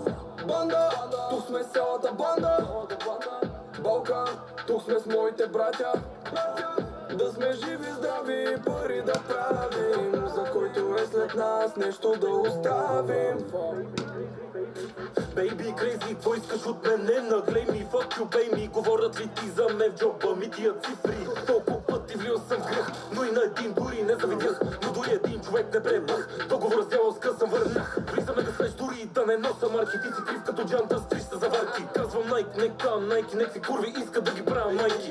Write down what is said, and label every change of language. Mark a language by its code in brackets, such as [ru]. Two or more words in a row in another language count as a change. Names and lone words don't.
[bg] Банда, тук сме цялата банда. Балкан, тук сме с моите братя. Да сме живи, здрави и пари да правим. За който е след нас нещо да оставим. [en] Baby crazy, [bg] какво искаш от мене? Наглей ми, [en] fuck you, bay me. [bg] Говорят ли ти за мен в джоба ми тия цифри? Толкова пъти влил съм в грех, но и на един дори не завидях. Но дори един човек не пребах. Договор с дявол скъсам върнах. Влизаме да слеш дори да не носа марки. Ти си крив като джанта с 300 заварки. Казвам Nike, нека Nike, някакви курви искат да ги правя майки.